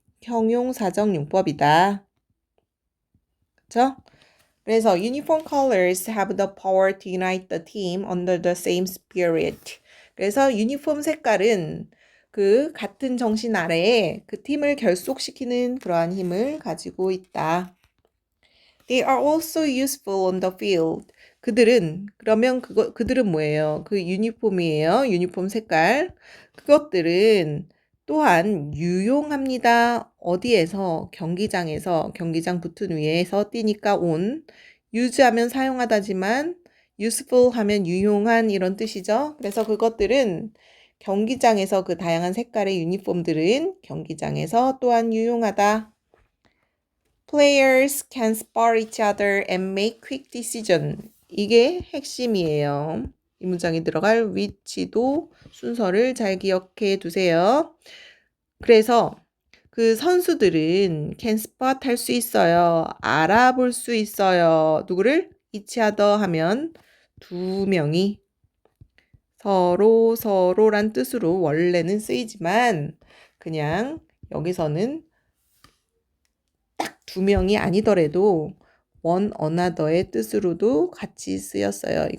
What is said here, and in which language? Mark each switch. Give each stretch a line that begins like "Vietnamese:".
Korean: 형용사적 용법이다. 그쵸?
English: 그래서 uniform colors have the power to unite the team under the same spirit.
Korean: 그래서 유니폼 색깔은 그 같은 정신 아래에 그 팀을 결속시키는 그러한 힘을 가지고 있다.
English: They are also useful on the field.
Korean: 그러면 그들은 뭐예요? 그 유니폼이에요. 유니폼 색깔. 그것들은 또한 유용합니다. 어디에서? 경기장에서, 경기장 붙은 위에서 뛰니까 on. use 하면 사용하다지만 useful 하면 유용한 이런 뜻이죠. 그래서 그것들은 경기장에서 그 다양한 색깔의 유니폼들은 경기장에서 또한 유용하다.
English: Players can spar each other and make quick decision.
Korean: 이게 핵심이에요. 이 문장에 들어갈 위치도 순서를 잘 기억해 두세요. 그래서 그 선수들은
English: can spot
Korean: 할 수 있어요. 알아볼 수 있어요. 누구를?
English: each other
Korean: 하면 두 명이 서로란 뜻으로 원래는 쓰이지만 그냥 여기서는 딱 두 명이 아니더라도
English: one another
Korean: 의 뜻으로도 같이 쓰였어요.